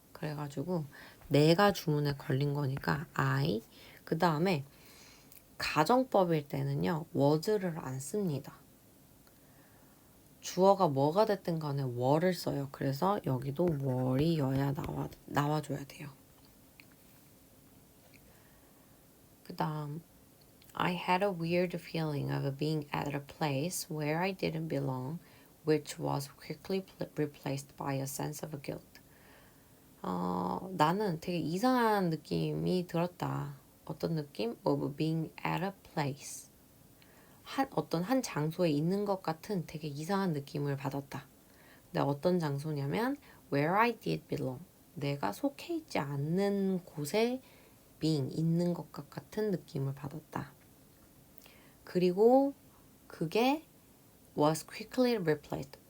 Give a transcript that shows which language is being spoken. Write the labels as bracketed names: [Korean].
[Korean] 그래가지고 내가 주문에 걸린 거니까 I 그 다음에 가정법일 때는요 was를 안 씁니다. 주어가 뭐가 됐든 간에 were를 써요. 그래서 여기도 were이어야 나와줘야 돼요. 그 다음 [English] I had a weird feeling of being at a place where I didn't belong, which was quickly replaced by a sense of guilt. [Korean] 나는 되게 이상한 느낌이 들었다. 어떤 느낌? [English] of being at a place. [Korean] 어떤 한 장소에 있는 것 같은 되게 이상한 느낌을 받았다. 근데 어떤 장소냐면 [English] where I did belong. [Korean] 내가 속해 있지 않는 곳에 being, 있는 것 같은 느낌을 받았다. 그리고 그게 [English] was quickly replaced.